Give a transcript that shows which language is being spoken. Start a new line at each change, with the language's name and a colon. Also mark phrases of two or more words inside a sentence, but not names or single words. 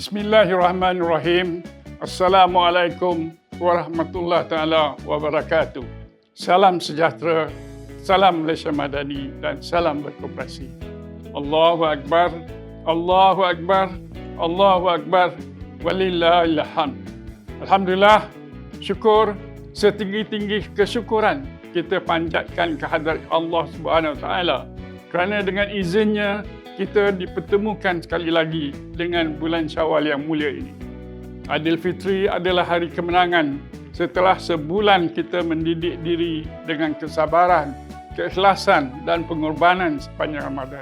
Arabic: بسم الله الرحمن الرحيم. السلام عليكم ورحمة الله تعالى وبركاته.
Malay: Salam sejahtera, salam Malaysia Madani dan salam berkoperasi.
Arabic: الله أكبر، الله أكبر، الله أكبر، ولله الحمد.
Malay: Alhamdulillah, syukur setinggi-tinggi kesyukuran kita panjatkan kehadrat
Arabic: الله سبحانه و تعالى
Malay: kerana dengan izinnya kita dipertemukan sekali lagi dengan bulan Syawal yang mulia ini. Aidilfitri adalah hari kemenangan setelah sebulan kita mendidik diri dengan kesabaran, keikhlasan dan pengorbanan sepanjang Ramadan.